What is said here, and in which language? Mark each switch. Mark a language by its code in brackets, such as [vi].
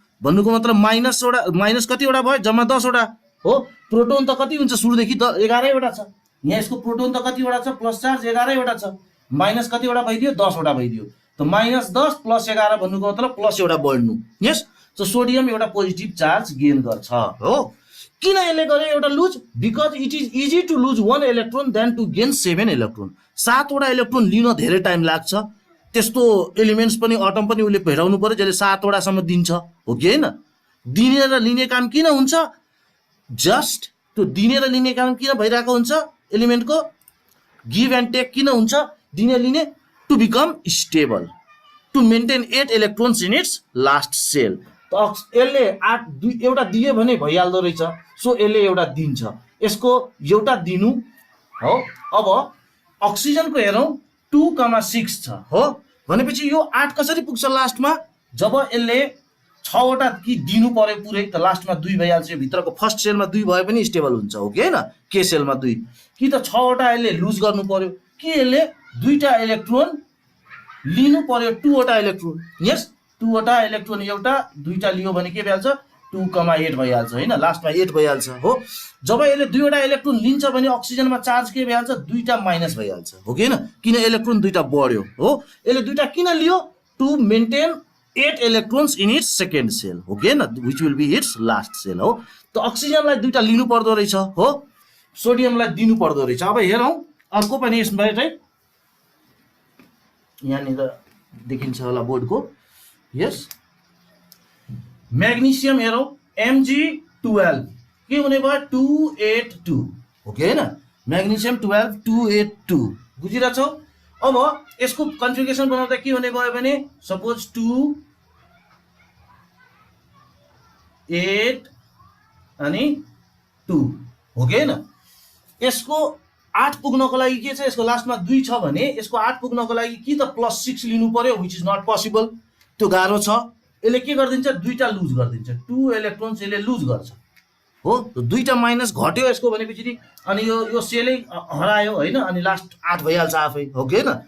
[ne] भन्नुको मतलब माइनस कति वटा भयो? जम्मा 10 वटा हो। प्रोटोन त कति हुन्छ? सुरुदेखि 11 वटा छ। यहाँ यसको प्रोटोन त कति वटा छ? प्लस चार्ज 11 वटा छ। माइनस कति वटा भइदियो? 10 वटा भइदियो। त -10 + 11 भन्नुको मतलब प्लस एउटा बढ्नु। यस। सो सोडियम एउटा पोजिटिभ चार्ज गेन गर्छ हो। किन यसले गरे एउटा loose? [en] Because it is easy to lose 1 electron than to gain 7 electron. [ne] 7 वटा इलेक्ट्रोन लिन धेरै टाइम लाग्छ। त्यस्तो एलिमेन्ट्स पनि अटम पनि उसले भेटाउनु पर्यो जसले 7 वटासम्म दिन्छ, हो कि हैन? दिने र लिने काम किन हुन्छ? जस्ट त्यो दिने र लिने काम किन भइरहेको हुन्छ? [en] एलिमेन्टको give and take [ne] किन हुन्छ? दिने लिने [en] To become stable, to maintain 8 electrons in its last shell. [ne] त यसले 8 एउटा दियो भने भइहाल्दो रहेछ। सो यसले एउटा दिन्छ। यसको एउटा दिनु हो। अब अक्सिजनको हेरौँ 2,6 छ हो। भनेपछि यो 8 कसरी पुग्छ लास्टमा? जब यसले 6 वटा कि दिनु पर्यो पुरै, त लास्टमा 2 भइहाल्छ। यो भित्रको फर्स्ट सेलमा 2 भए पनि स्टेबल हुन्छ, हो कि हैन? के सेलमा 2 कि त 6 वटा यसले लुज गर्नु पर्यो, कि यसले 2टा इलेक्ट्रोन लिनु पर्यो, 2 वटा इलेक्ट्रोन। यस, 2 वटा इलेक्ट्रोन एउटा 2टा लियो भने के भइहाल्छ? 2,8 भइहाल्छ हैन? लास्टमा 8 भइहाल्छ हो। जब यसले 2 वटा इलेक्ट्रोन लिन्छ भने अक्सिजनमा चार्ज के भइहाल्छ? 2टा माइनस भइहाल्छ, हो कि हैन? किन? इलेक्ट्रोन 2टा बढ्यो हो। यसले 2टा किन लियो? [en] to maintain 8 electrons in its second shell, [ne] हो कि हैन? [en] which will be its last shell [ne] हो। त अक्सिजनलाई 2टा लिनु पर्दो रहेछ हो, सोडियमलाई दिनु पर्दो रहेछ। अब हेरौँ अर्को पनि यसबाटै यहाँनिर देखिन्छ होला बोर्डको। यस, म्याग्नेसियम हेरौँ Mg12 के हुने भयो? 282, हो कि हैन? म्याग्नेसियम 12 282 बुझिरहेछौ? अब यसको कन्फिगरेसन बनाउँदा के हुने भयो भने सपोज 2 8 अनि 2, हो कि हैन? यसको 8 पुग्नको लागि के छ? यसको लास्टमा 2 छ भने यसको 8 पुग्नको लागि कि त +6 लिनु पर्यो, [en] Which is not possible. [ne] त्यो गाह्रो छ। यसले के गरिदिन्छ? 2टा लुज गरिदिन्छ। 2 इलेक्ट्रोन्स यसले लुज गर्छ हो। 2टा माइनस घट्यो यसको भनेपछि अनि यो सेलै हरायो हैन? अनि लास्ट 8 भइहाल्छ आफै, हो कि हैन?